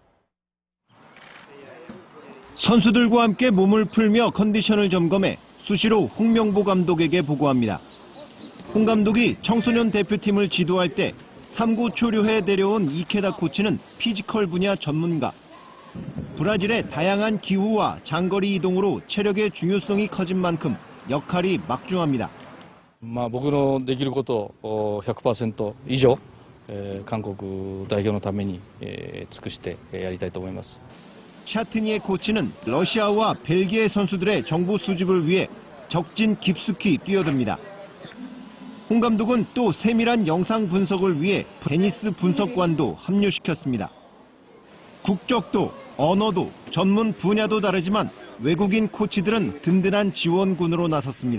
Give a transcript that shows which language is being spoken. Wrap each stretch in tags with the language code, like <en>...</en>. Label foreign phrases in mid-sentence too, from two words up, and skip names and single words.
<ko>선수들과 함께 몸을 풀며 컨디션을 점검해 수시로 홍명보 감독에게 보고합니다. 홍 감독이 청소년 대표팀을 지도할 때 3구 초료해 내려온 이케다 코치는 피지컬 분야 전문가. 브라질의 다양한 기후와 장거리 이동으로 체력의 중요성이 커진 만큼 역할이 막중합니다.</ko> <ja>僕のできることを 100% 以上、韓国代表のために、尽くしてやりたいと思います。</ja> <ko>샤트니의 코치는 러시아와 벨기에 선수들의 정보 수집을 위해 적진 깊숙이 뛰어듭니다. 홍 감독은 또 세밀한 영상 분석을 위해 테니스 분석관도 합류시켰습니다. 국적도 언어도 전문 분야도 다르지만 외국인 코치들은 든든한 지원군으로 나섰습니다.</ko>